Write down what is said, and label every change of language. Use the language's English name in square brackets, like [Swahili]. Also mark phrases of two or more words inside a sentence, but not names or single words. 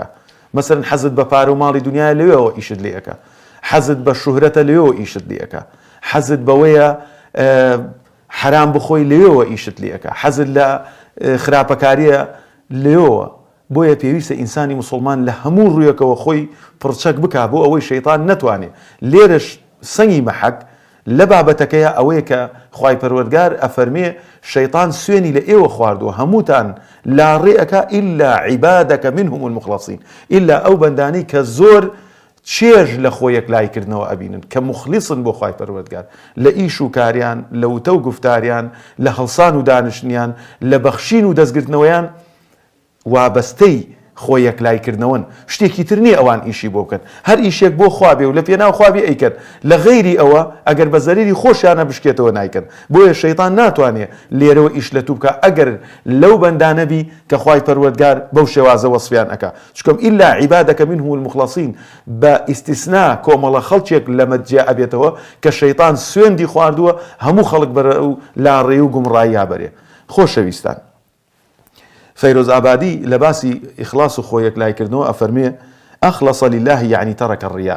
[Central Kurdish] مەسەلەن حەزت بە پارە و ماڵی دنیای لەوێەوە ئیشت لێ ئەکا، حەزت بە شوهرەتە لەوێەوە ئیشت لێ ئەکا، حەزت بەوەیە حرام بخۆی لەوێەوە ئیشت لێ ئەکا، حەزت لە خراپەکاریە لەوێەوە. بۆیە پێویستە ئینسانی مسلمان لە هەموو ڕوویەکەوە خۆی پڕچەک بکا بۆ ئەوەی شەیطان نەتوانێت. لێرەش سەنگی مەحەک لە بابەتەکەیە ئەوەیە کە خوای پەروەردگار ئەفەرمێ شەیطان سوێنی لە ئێوە خواردووە هەمووتان لاڕێ ئەکا [Arabic] إلا عبادك منهم المخلصين، [Central Kurdish] إلا ئەو بەندانەی کە زۆر چێژ لە خۆ یەکلایکردنەوە ئەبینن، کە مخلیصن بۆ خوای پەروەردگار لە ئیش و کاریان، لە وتە و گفتاریان، لە هەڵسان و دانیشتنیان، لە بەخشین و دەستگرتنەوەیان وابەستەی خۆی یەکلایکردنەوەن. شتێکی تر نییە ئەوان ئیشی بۆ بکەن، هەر ئیشێک بۆ خوابێ و لە پێناو خوابێ ئەیکەن، لە غەیری ئەوە ئەگەر بە زەریری خۆشیانە بشکێتەوە نایکەن. بۆیە شەیطان ناتوانێت لێرەوە ئیش لە تو بکە ئەگەر لەو بەندانەبی کە خوای پەروەردگار بەو شێوازە وەسفیان ئەکا. چکەم [Arabic] إلا عبادك منهم المخلصين [Central Kurdish] بە ئیستیسنا کۆمەڵە خەڵکێک لەمەجیا ئەبێتەوە کە شەیطان سوێندی خواردووە هەموو خەڵک بەرە و لاڕێ و گومڕایی یابەرێ. خۆشەویستان، فەیرۆز ئابادی لە باسی ئیخلاص و خۆی یەکلایکردنەوە ئەفەرمێ [Arabic] ئەخلەصە لله [Central Kurdish] یعنی [Arabic] تەرەکە الڕیا.